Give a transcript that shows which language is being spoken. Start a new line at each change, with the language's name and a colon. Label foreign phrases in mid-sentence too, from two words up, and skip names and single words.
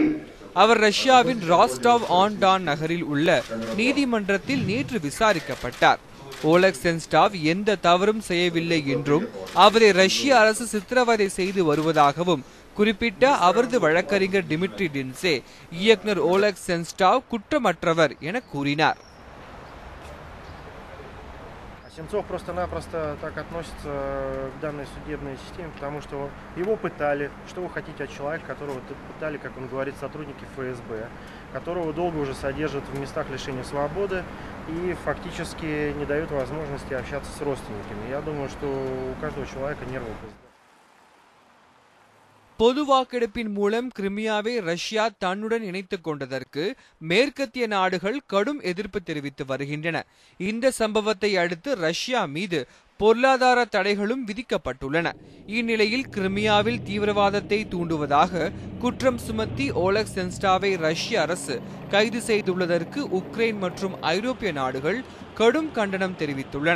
Tamil: அவர் ரஷ்யாவின் ராஸ்டாவ் ஆன் டான் நகரில் உள்ள நீதிமன்றத்தில் நேற்று விசாரிக்கப்பட்டார். ஓலெக் சென்ஸ்டாவ் எந்த தவறும் செய்யவில்லை என்றும் அவரை ரஷ்ய அரசு சித்திரவதை செய்து வருவதாகவும் குறிப்பிட்ட அவரது வழக்கறிஞர் டிமிட்ரி டின்சே இயக்குனர் ஓலெக் சென்ஸ்டாவ் குற்றமற்றவர் என கூறினார்.
Russian: Сенцов просто-напросто так относится к данной судебной системе, потому что его пытали. Что вы хотите от человека, которого пытали, как он говорит, сотрудники ФСБ, которого долго уже содержат в местах лишения свободы и фактически не дают возможности общаться с родственниками. Я думаю, что у каждого человека нервы.
Tamil: பொது வாக்கெடுப்பின் மூலம் கிரிமியாவை ரஷ்யா தன்னுடன் இணைத்துக் கொண்டதற்கு மேற்கத்திய நாடுகள் கடும் எதிர்ப்பு தெரிவித்து வருகின்றன. இந்த சம்பவத்தை அடுத்து ரஷ்யா மீது பொருளாதார தடைகளும் விதிக்கப்பட்டுள்ளன. இந்நிலையில் கிரிமியாவில் தீவிரவாதத்தை தூண்டுவதாக குற்றம் சுமத்தி ஓலெக் சென்ஸ்டாவை ரஷ்ய அரசு கைது செய்துள்ளதற்கு உக்ரைன் மற்றும் ஐரோப்பிய நாடுகள் கடும் கண்டனம் தெரிவித்துள்ளன.